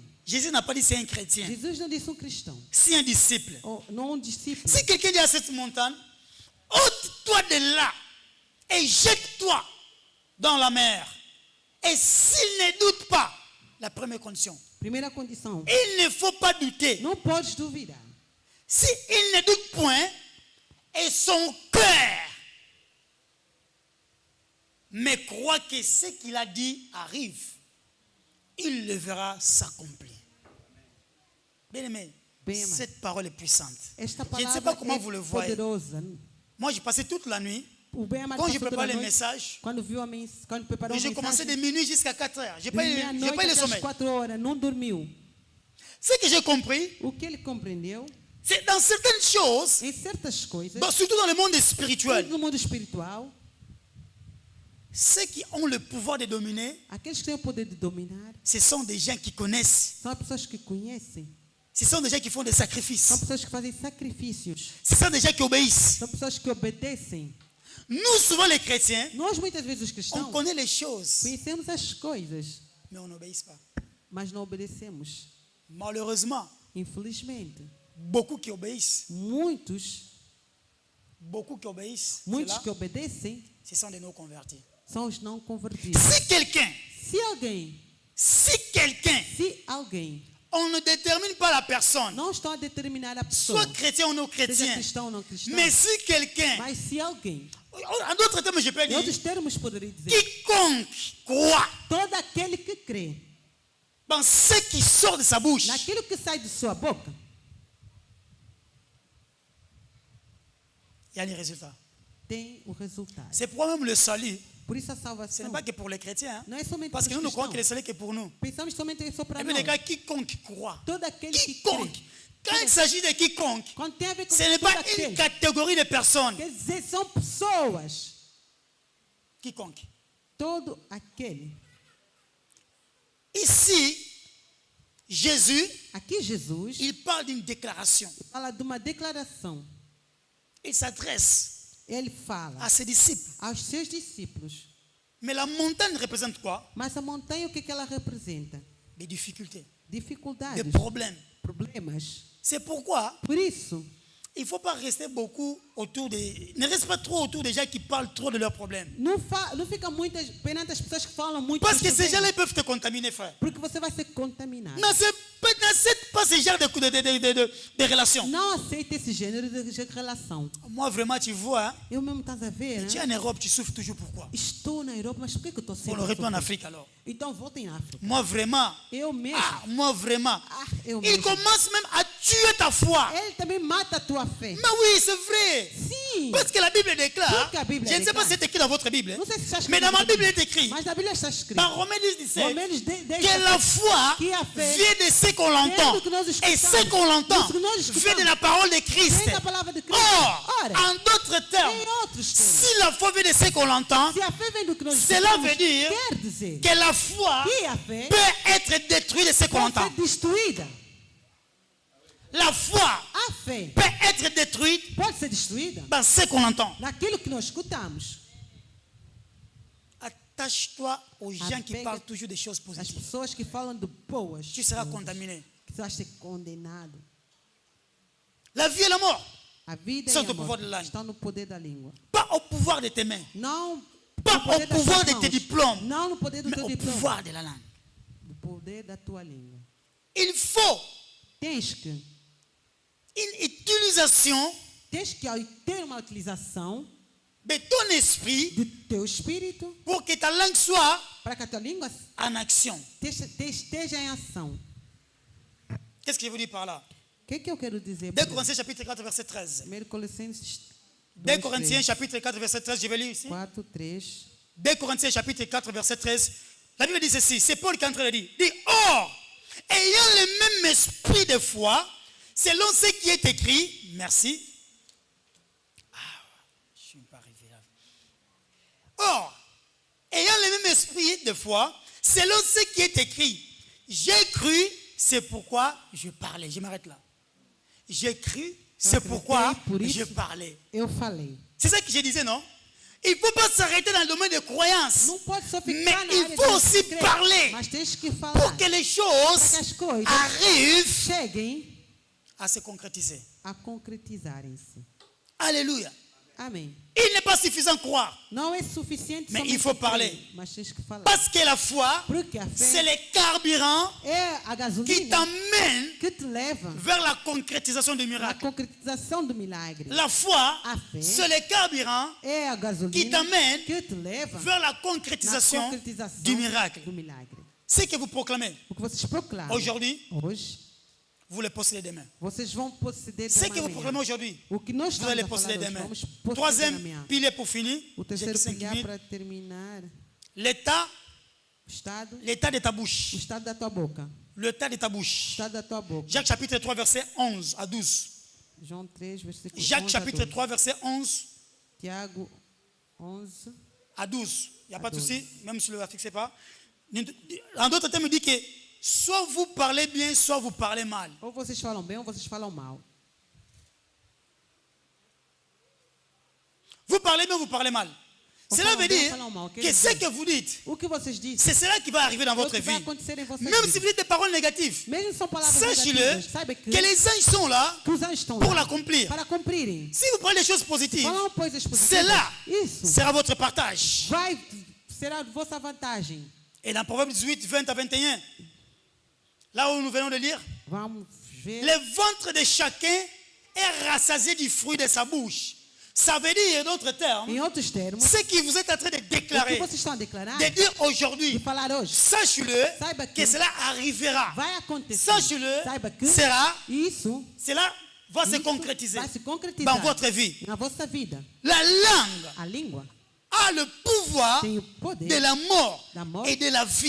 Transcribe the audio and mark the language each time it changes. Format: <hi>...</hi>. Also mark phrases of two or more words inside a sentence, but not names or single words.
<fr>Jésus n'a pas dit c'est un chrétien,</fr> <pt>Jesus não disse cristão,</pt> <fr>c'est un disciple.</fr> <pt>ou não discípulo,</pt> <fr>Si quelqu'un dit à cette montagne, ôte-toi de là et jette-toi dans la mer. Et s'il ne doute pas, la première condition,</fr> <pt>Primeira condição.</pt> <fr>il ne faut pas douter.</fr> <pt>Não podes duvidar.</pt> <fr>Si il ne doute point, et son cœur mais croit que ce qu'il a dit arrive, il le verra s'accomplir. Bien aimé,</fr> <pt>Bem amado.</pt> <fr>cette parole est puissante.</fr> <pt>Esta</pt> <fr>Je ne sais</fr> <pt>palavra</pt> <fr>pas comment</fr> <pt>é</pt> <fr>vous le voyez.</fr> <pt>poderosa.</pt> <fr>Moi, j'ai passé toute la nuit.</fr> <pt>O bem amado</pt> <fr>Quand je</fr> <pt>passou toda</pt> <fr>prépare</fr> <pt>a</pt> <fr>les</fr> <pt>noite,</pt> <fr>messages,</fr> <pt>quando preparou a</pt> <fr>j'ai commencé de</fr> <pt>mensagem,</pt> <fr>minuit jusqu'à 4 heures. Je n'ai</fr> <pt>de</pt> <fr>pas eu</fr> <pt>meia-noite</pt> <fr>le</fr> <pt>até às</pt> <fr>sommeil.</fr> <pt>4 horas, não dormiu.</pt> <fr>Ce que j'ai compris,</fr> <pt>O que ele compreendeu,</pt> <fr>c'est dans certaines choses,</fr> <pt>em certas coisas,</pt> <fr>surtout dans le monde spirituel,</fr> <pt>no mundo espiritual,</pt> <fr>ceux qui ont le pouvoir de dominer,</fr> <pt>aqueles que têm o poder de dominar,</pt> <fr>ce sont des gens qui connaissent.</fr> <pt>são as pessoas que conhecem,</pt> <fr>Ce sont des gens qui font des sacrifices.</fr> <pt>são pessoas que fazem sacrifícios,</pt> <fr>Ce sont des gens qui obéissent.</fr> <pt>são pessoas que obedecem.</pt> <fr>Nous, souvent les chrétiens,</fr> <pt>Nós, muitas vezes, os</pt> <fr>on</fr> <pt>cristãos,</pt> <fr>connaît les choses,</fr> <pt>conhecemos as coisas,</pt> <fr>mais on n'obéit pas.</fr> <pt>mas não obedecemos.</pt> <fr>Malheureusement,</fr> <pt>Infelizmente,</pt> <fr>beaucoup qui obéissent,</fr> <pt>muitos</pt> <fr>ceux-là,</fr> <pt>que obedecem,</pt> <fr>ce sont des non-convertis.</fr> <pt>são os não convertidos.</pt> <fr>Si quelqu'un,</fr> <pt>Se alguém</pt> <fr>on ne détermine pas la personne,</fr> <pt>não está a determinar a pessoa,</pt> <fr>soit chrétien ou non</fr> <pt>seja</pt> <fr>chrétien,</fr> <pt>cristão ou não cristão,</pt> <fr>mais si quelqu'un,</fr> <pt>mas se alguém,</pt> <fr>en d'autres termes, je peux</fr> <pt>em outros</pt> <fr>dire,</fr> <pt>termos poderia dizer,</pt> <fr>quiconque croit</fr> <pt>todo aquele que crê</pt> <fr>dans ce qui sort de sa bouche,</fr> <pt>naquilo que sai de sua boca,</pt> <fr>il y a les résultats.</fr> <pt>tem o resultado.</pt> <fr>C'est pourquoi même le salut,</fr> <pt>Por isso a</pt> <fr>ce</fr> <pt>salvação</pt> <fr>n'est pas que pour les chrétiens, hein,</fr> <pt>não é somente</pt> <fr>parce</fr> <pt>para</pt> <fr>que nous,</fr> <pt>os</pt> <fr>nous croyons</fr> <pt>cristãos.</pt> <fr>que le salut est que pour nous.</fr> <pt>Pensamos somente só para</pt> <fr>Et puis</fr> <pt>nós.</pt> <fr>les gars, quiconque croit,</fr> <pt>Todo aquele que</pt> <fr>quiconque,</fr> <pt>crê.</pt> <fr>quand il s'agit de quiconque,</fr> <pt>Quando tem a ver com</pt> <fr>ce n'est</fr> <pt>todo</pt> <fr>pas</fr> <pt>aquele,</pt> <fr>une catégorie de personnes.</fr> <pt>quer dizer, são pessoas.</pt> <fr>Quiconque.</fr> <pt>Todo aquele.</pt> <fr>Ici, Jésus,</fr> <pt>Aqui Jesus</pt> <fr>il parle d'une déclaration.</fr> <pt>fala de uma declaração.</pt> <fr>Il s'adresse</fr> <pt>Ele fala</pt> <fr>à ses disciples.</fr> <pt>aos seus discípulos.</pt> <fr>Mais la montagne représente quoi?</fr> <pt>Mas a montanha, o que ela representa?</pt> <fr>Des difficultés, des</fr> <pt>Dificuldades,</pt> <fr>problèmes.</fr> <pt>problemas.</pt> <fr>C'est pourquoi</fr> <pt>Por isso,</pt> <fr>il ne faut pas rester beaucoup autour des... Ne reste pas trop autour des gens qui parlent trop de leurs problèmes.</fr> <pt>não fica perante as pessoas que falam muito.</pt> <fr>Parce</fr> <pt>dos</pt> <fr>que ces</fr> <pt>problemas,</pt> <fr>gens-là peuvent te contaminer, frère.</fr> <pt>porque você vai ser contaminado.</pt> <fr>N'accepte pas ce genre de relations.</fr> <pt>Não aceita esse gênero de relação.</pt> <fr>Moi, vraiment, tu vois, hein,</fr> <pt>Eu mesmo, estás a ver,</pt> <fr>tu es</fr> <pt>né?</pt> <fr>en Europe, tu souffres toujours. Pourquoi?</fr> <pt>Estou na Europa, mas por que eu estou</pt> <fr>On</fr> <pt>sempre</pt> <fr>le</fr> <pt>a</pt> <fr>retourne en</fr> <pt>sofrer?</pt> <fr>Afrique alors.</fr> <pt>Então volta em África.</pt> <fr>Moi, vraiment.</fr> <pt>Eu mesmo.</pt> <fr>Moi, vraiment.</fr> <pt>Eu</pt> <fr>Il</fr> <pt>mesmo.</pt> <fr>commence même à tuer ta foi.</fr> <pt>Ele também mata a tua fé.</pt> <fr>Mais oui, c'est vrai.</fr> <pt>Sim.</pt> <fr>Parce que la Bible déclare, Parce que la Bible je ne sais pas déclare. si c'est écrit dans votre Bible,</fr> <pt>Não sei se está escrito</pt> <fr>mais dans ma</fr> <pt>na</pt> <fr>Bible, il est écrit,</fr> <pt>mas na Bíblia está escrito.</pt> <fr>dans Romains 10, 17,</fr> <pt>Romanos 10,</pt> <fr>que la foi</fr> <pt>que a fé</pt> <fr>vient de ce qu'on l'entend.</fr> <pt>vem do que nós</pt> <fr>Et</fr> <pt>escutamos.</pt> <fr>ce qu'on l'entend</fr> <pt>Do que nós escutamos.</pt> <fr>vient de la parole de Christ.</fr> <pt>Vem da palavra de Cristo.</pt> <fr>Or,</fr> <pt>Ora,</pt> <fr>en d'autres termes,</fr> <pt>em outros termos,</pt> <fr>si la foi vient de ce qu'on l'entend,</fr> <pt>se a fé vem do que nós</pt> <fr>cela</fr> <pt>escutamos,</pt> <fr>veut dire</fr> <pt>quer dizer</pt> <fr>que la foi</fr> <pt>que a fé</pt> <fr>peut être détruite de ce qu'on</fr> <pt>pode</pt> <fr>entend.</fr> <pt>ser destruída.</pt> <fr>La foi</fr> <pt>A fé</pt> <fr>peut être détruite</fr> <pt>pode ser destruída</pt> <fr>dans ce qu'on entend.</fr> <pt>naquilo que nós escutamos.</pt> <fr>Attache-toi aux gens qui</fr> <pt>Apega-</pt> <fr>parlent toujours des choses</fr> <pt>As</pt> <fr>positives.</fr> <pt>pessoas que falam de boas</pt> <fr>Tu seras</fr> <pt>coisas,</pt> <fr>contaminé.</fr> <pt>que tu vais ser condenado.</pt> <fr>La vie et la mort,</fr> <pt>A vida São e do a</pt> <fr>pouvoir</fr> <pt>morte</pt> <fr>de la-</fr> <pt>estão no poder da língua.</pt> <fr>pas au pouvoir de tes mains,</fr> <pt>Não</pt> <fr>pas</fr> <pt>no poder</pt> <fr>au</fr> <pt>das</pt> <fr>pouvoir</fr> <pt>tuas</pt> <fr>de tes</fr> <pt>mãos.</pt> <fr>diplômes,</fr> <pt>Não no poder do</pt> <fr>mais</fr> <pt>teu</pt> <fr>au</fr> <pt>diploma.</pt> <fr>pouvoir de la langue.</fr> <pt>Do poder da tua língua.</pt> <fr>Il faut</fr> <pt>Tens que</pt> <fr>une utilisation</fr> <pt>ter uma utilização</pt> <fr>de ton esprit</fr> <pt>do teu espírito</pt> <fr>pour que ta langue soit</fr> <pt>para que a tua língua</pt> <fr>en action.</fr> <pt>esteja em ação.</pt> <fr>Qu'est-ce que je vous dis par là?</fr> <pt>O que eu quero dizer?</pt> <fr>2 Corinthiens chapitre 4 verset 13.</fr> <pt>1 Colossenses 2 2,</pt> <fr>Corinthiens chapitre 4 verset 13, je vais lire ici. 4, 3. 2 Corinthiens chapitre 4 verset 13. La Bible dit ceci, c'est Paul qui est en train de dire. Il dit, or, ayant le même esprit de foi, selon ce qui est écrit, merci. Je ne suis pas arrivé là. Or, ayant le même esprit de foi, selon ce qui est écrit, j'ai cru, c'est pourquoi je parlais. Je m'arrête là. J'ai cru, c'est pourquoi je parlais.</fr> <pt>Eu falei.</pt> <fr>C'est ça que je disais, non? Il ne faut pas s'arrêter dans le domaine de croyance.</fr> <pt>Não pode só</pt> <fr>Mais</fr> <pt>ficar na</pt> <fr>il</fr> <pt>área</pt> <fr>faut</fr> <pt>de</pt> <fr>aussi</fr> <pt>crer,</pt> <fr>parler</fr> <pt>mas tens que</pt> <fr>pour</fr> <pt>falar</pt> <fr>que les</fr> <pt>para que</pt> <fr>choses</fr> <pt>as coisas</pt> <fr>arrivent</fr> <pt>cheguem</pt> <fr>à se concrétiser.</fr> <pt>a concretizarem-se.</pt> <fr>Alléluia.</fr> <pt>Amém.</pt> <fr>Il n'est pas suffisant de croire.</fr> <pt>Não é suficiente</pt> <fr>Mais</fr> <pt>somente</pt> <fr>il faut</fr> <pt>crer,</pt> <fr>parler.</fr> <pt>mas tens que falar.</pt> <fr>Parce que la foi,</fr> <pt>Porque a</pt> <fr>c'est</fr> <pt>fé</pt> <fr>le carburant</fr> <pt>é a</pt> <fr>qui</fr> <pt>gasolina</pt> <fr>t'amène</fr> <pt>que te leva</pt> <fr>vers la concrétisation du</fr> <pt>à</pt> <fr>miracle.</fr> <pt>concretização do milagre.</pt> <fr>La foi,</fr> <pt>A fé</pt> <fr>c'est le carburant</fr> <pt>é a</pt> <fr>qui</fr> <pt>gasolina</pt> <fr>t'amène</fr> <pt>que te leva</pt> <fr>vers la</fr> <pt>na</pt> <fr>concrétisation</fr> <pt>concretização</pt> <fr>du miracle.</fr> <pt>do milagre.</pt> <fr>Ce que vous proclamez</fr> <pt>O que vocês proclamam</pt> <fr>aujourd'hui,</fr> <pt>hoje,</pt> <fr>vous le possédez demain.</fr> <pt>vocês vão possuir</pt> <fr>Ce que vous</fr> <pt>amanhã.</pt> <fr>proclamez aujourd'hui,</fr> <pt>O que nós</pt> <fr>vous allez</fr> <pt>estamos a</pt> <fr>posséder</fr> <pt>falar hoje,</pt> <fr>demain.</fr> <pt>vamos possuir</pt> <fr>Troisième</fr> <pt>amanhã.</pt> <fr>pilier pour finir,</fr> <pt>O</pt> <fr>j'ai terceiro 5</fr> <pt>pilar</pt> <fr>minutes.</fr> <pt>para terminar,</pt> <fr>L'état,</fr> <pt>o</pt> <fr>l'état de ta</fr> <pt>o</pt> <fr>bouche.</fr> <pt>estado da tua boca.</pt> <fr>L'état de ta</fr> <pt>O</pt> <fr>bouche.</fr> <pt>estado da tua boca.</pt> <fr>Jacques chapitre 3, verset 11 à 12.</fr> <pt>João 3, versículo</pt> <fr>Jacques</fr> <pt>11 a</pt> <fr>chapitre</fr> <pt>12.</pt> <fr>3, verset 11</fr> <pt>Tiago 11.</pt> <fr>à 12. Il n'y a pas de</fr> <pt>12.</pt> <fr>souci, même si le ne fixe pas. En d'autres termes, il dit que soit vous parlez bien, soit vous parlez mal.</fr> <pt>Ou vocês falam bem ou vocês falam mal.</pt> <fr>Vous parlez bien, vous parlez mal. Cela veut dire que ce que vous dites,</fr> <pt>O que vocês dizem</pt> <fr>c'est cela qui va arriver dans</fr> <pt>é o</pt> <fr>votre</fr> <pt>que vai</pt> <fr>vie.</fr> <pt>acontecer em vossa</pt> <fr>Même si</fr> <pt>vida.</pt> <fr>vous dites des paroles négatives,</fr> <pt>Mesmo são palavras</pt> <fr>sachez-le</fr> <pt>negativas, saiba</pt> <fr>que les anges sont là</fr> <pt>que os anjos estão</pt> <fr>pour</fr> <pt>lá</pt> <fr>l'accomplir.</fr> <pt>para cumprirem.</pt> <fr>Si vous parlez des choses positives,</fr> <pt>Falam coisas positivas.</pt> <fr>cela</fr> <pt>Isso</pt> <fr>sera votre partage.</fr> <pt>vai será vossa vantagem.</pt> <fr>Et dans Proverbe 18, 20 à 21, là où nous venons de lire,</fr> <pt>Vamos ver.</pt> <fr>le ventre de chacun est rassasié du fruit de sa bouche. Ça veut dire, d'autres termes,</fr> <pt>Em outros termos,</pt> <fr>ce que vous êtes en train de</fr> <pt>o que</pt> <fr>déclarer,</fr> <pt>vocês estão a declarar,</pt> <fr>de dire</fr> <pt>de</pt> <fr>aujourd'hui,</fr> <pt>falar hoje,</pt> <fr>sachez-le Saiba que</fr> <pt>que</pt> <fr>cela arrivera.</fr> <pt>vai acontecer.</pt> <fr>Sachez-le,</fr> <pt>Saiba que</pt> <fr>sera,</fr> <pt>isso</pt> <fr>cela va se</fr> <pt>isso</pt> <fr>concrétiser</fr> <pt>vai se concretizar</pt> <fr>dans votre vie.</fr> <pt>na vossa vida.</pt> <fr>La langue</fr> <pt>A língua</pt> <fr>a le pouvoir</fr> <pt>tem o poder</pt> <fr>de la mort</fr> <pt>da morte</pt> <fr>et de la</fr> <pt>e</pt> <fr>vie.</fr>